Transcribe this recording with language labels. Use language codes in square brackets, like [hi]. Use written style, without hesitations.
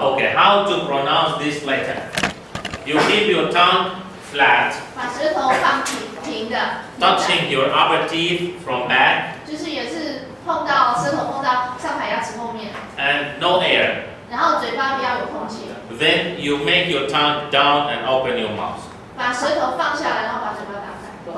[en] Okay, how to pronounce this letter? You keep your tongue flat, [zh] 把舌头放平的， [en] touching your upper teeth from back, [zh] 就是也是舌头碰到上排牙齿后面， [en] and no air. [zh] 然后嘴巴不要有空气， [en] Then you make your tongue down and open your mouth. [zh] 把舌头放下来，然后把嘴巴打开。